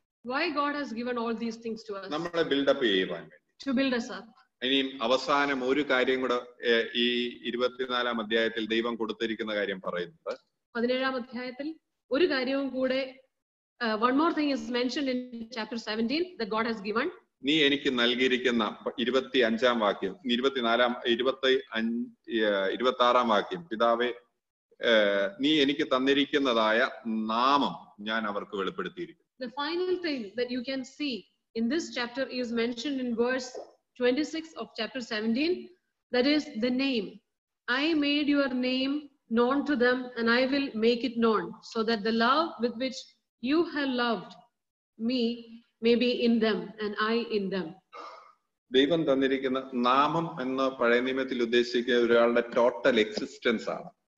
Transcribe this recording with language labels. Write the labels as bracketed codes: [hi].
[en] Why God has given all these things to us? [ml] നമ്മളെ build-up ചെയ്യുവാൻ വേണ്ടി, [en] to build us up. [ml] ഇനിയും അവസാനം ഒരു കാര്യം കൂടെ ഈ 24-ാം അധ്യായത്തിൽ ദൈവം കൊടുത്തിരിക്കുന്ന കാര്യം പറയുന്നുണ്ട്. 17-ാം അധ്യായത്തിൽ ഒരു കാര്യവും കൂടെ, [en] one more thing is mentioned in chapter 17 that God has given. [ml] നീ എനിക്ക് നൽകിയിരിക്കുന്ന 25-ാം വാക്യം, 26-ാം വാക്യം, പിതാവേ നീ എനിക്ക് തന്നിരിക്കുന്നതായ നാമം ഞാൻ അവർക്ക് വെളിപ്പെടുത്തിയിരിക്കുന്നു. [en] The final thing that you can see in this chapter is mentioned in verse 26 of chapter 17, that is the name. I made your name known to them and I will make it known, so that the love with which you have loved me may be in them and I in them. [ml] ദൈവം തന്നിരിക്കുന്ന നാമം എന്ന പഴയ നിയമത്തിൽ ഉദ്ദേശിക്കുന്ന ഒരാളുടെ total existence ആണ്.